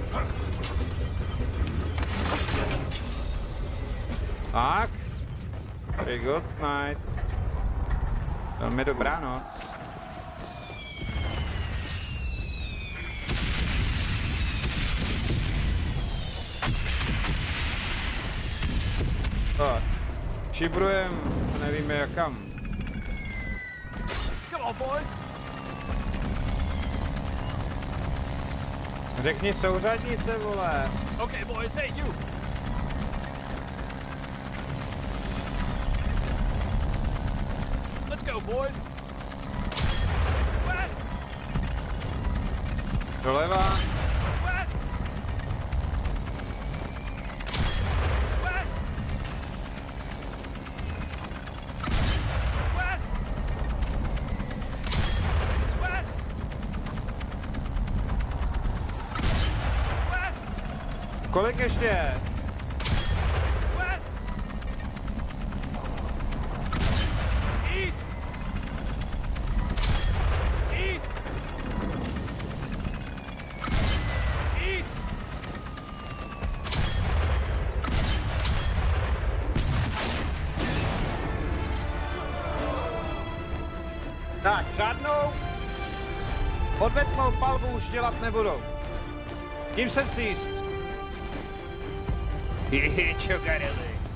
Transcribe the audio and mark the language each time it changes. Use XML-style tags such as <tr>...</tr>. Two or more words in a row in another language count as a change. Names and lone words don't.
<cs>Tak.</cs> <en>Okay, good night.</en> <cs>Velmi dobrá noc. Tak, šibrujem, nevíme jak kam.</cs> <en>Come on, boys.</en> <cs>Řekni souřadnice, vole.</cs> <en>Okay, boys, hey, you. Let's go, boys. West.</en> <cs>Doleva.</cs> <en>West. West. West. West. West.</en> <cs>Kolik ještě?</cs> <en>West. East. East. East.</en> <cs>Tak, žádnou odvetnou palbu už dělat nebudou. Tím jsem si jist. Čogarely.</cs>